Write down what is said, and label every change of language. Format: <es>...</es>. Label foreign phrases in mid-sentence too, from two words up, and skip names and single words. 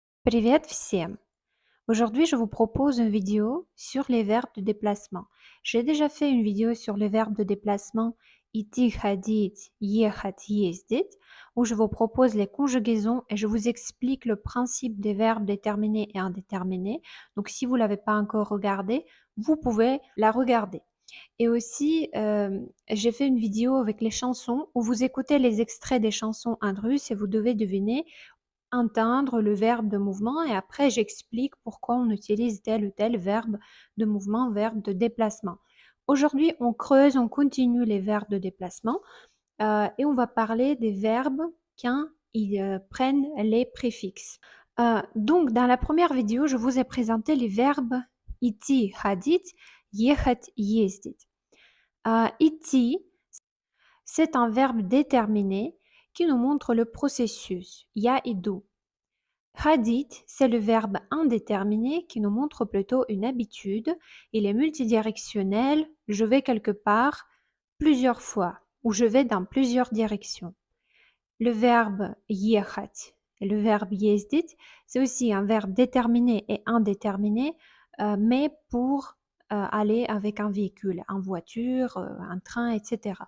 <ru>Привет всем!</ru> <fr>Aujourd'hui, je vous propose une vidéo sur les verbes de déplacement. J'ai déjà fait une vidéo sur les verbes de déplacement</fr> <ru>идти, ходить, ехать, ездить,</ru> <fr>où je vous propose les conjugaisons et je vous explique le principe des verbes déterminés et indéterminés. Donc, si vous ne l'avez pas encore regardé, vous pouvez la regarder. Et aussi, j'ai fait une vidéo avec les chansons où vous écoutez les extraits des chansons en russe et vous devez deviner entendre le verbe de mouvement et après j'explique pourquoi on utilise tel ou tel verbe de mouvement, verbe de déplacement. Aujourd'hui, on creuse, on continue les verbes de déplacement et on va parler des verbes quand ils prennent les préfixes. Donc, dans la première vidéo, je vous ai présenté les verbes</fr> <ru>идти, ходить, ехать, ездить.</ru> <fr>Идти, c'est un verbe déterminé qui nous montre le processus.</fr> <ru>Я иду. Ходить,</ru> <fr>c'est le verbe indéterminé qui nous montre plutôt une habitude. Il est multidirectionnel. Je vais quelque part plusieurs fois ou je vais dans plusieurs directions. Le verbe ехать et le verbe ездить, c'est aussi un verbe déterminé et indéterminé, mais pour aller avec un véhicule, en voiture, un train, etc.</fr>